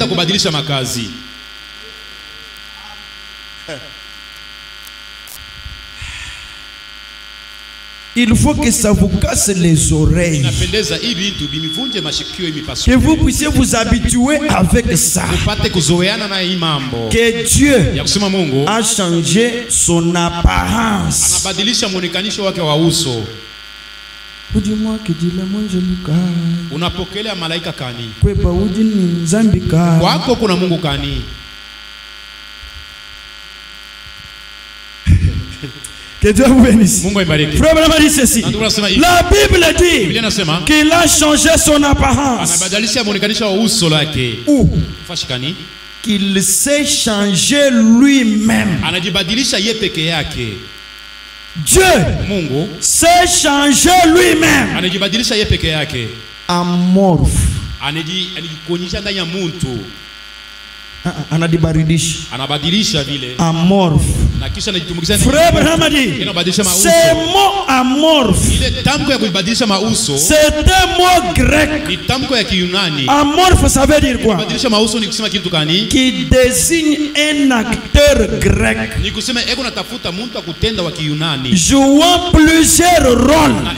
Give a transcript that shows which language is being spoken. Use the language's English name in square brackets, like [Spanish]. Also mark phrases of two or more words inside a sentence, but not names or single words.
[French] Il faut que ça vous casse les oreilles. Que vous puissiez vous habituer avec ça. Que Dieu a changé son apparence. [Swahili] Unapokelea malaika kani? Kwako kuna Mungu kani? [French] Que Dieu vous bénisse. Frère Branham dit ceci. La Bible dit qu'il a changé son apparence. Où? Qu'il s'est changé lui-même. Dieu s'est changé lui-même. Amorphe. [Swahili] Anabadilisha vile. [French] Amorphe. Frère Branham dit, c'est mot amorphe. C'est un mot grec. Amorphe, ça veut dire quoi? Qui désigne un acteur grec jouant plusieurs rôles.